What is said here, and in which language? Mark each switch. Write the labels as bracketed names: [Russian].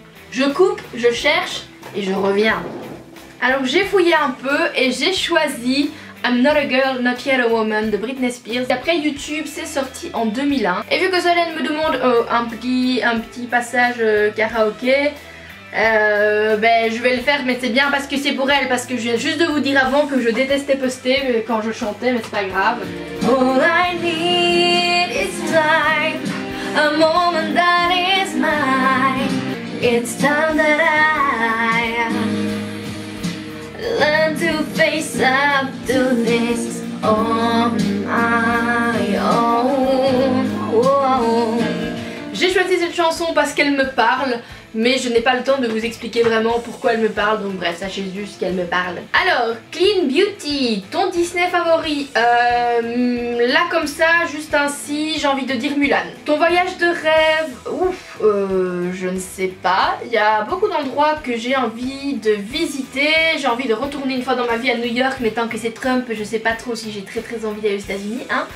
[French] Je coupe, je cherche et je reviens. Alors j'ai fouillé un peu et j'ai choisi I'm Not a Girl, Not Yet a Woman de Britney Spears. Après YouTube, c'est sorti en 2001. Et vu que Solène me demande un petit passage karaoké, ben je vais le faire, mais c'est bien parce que c'est pour elle. Parce que je viens juste de vous dire avant que je détestais poster quand je chantais, mais c'est pas grave. [English] All I need is time, a moment that is mine. It's time that I learn to face up to this on my own. Whoa. [French] J'ai choisi cette chanson parce qu'elle me parle, mais je n'ai pas le temps de vous expliquer vraiment pourquoi elle me parle, donc bref, sachez juste qu'elle me parle. Alors, Clean Beauty, ton Disney favori, là comme ça, juste ainsi, j'ai envie de dire Mulan. Ton voyage de rêve, ouf, je ne sais pas, il y a beaucoup d'endroits que j'ai envie de visiter, j'ai envie de retourner une fois dans ma vie à New York, mais tant que c'est Trump, je sais pas trop si j'ai très envie d'aller aux États-Unis, hein.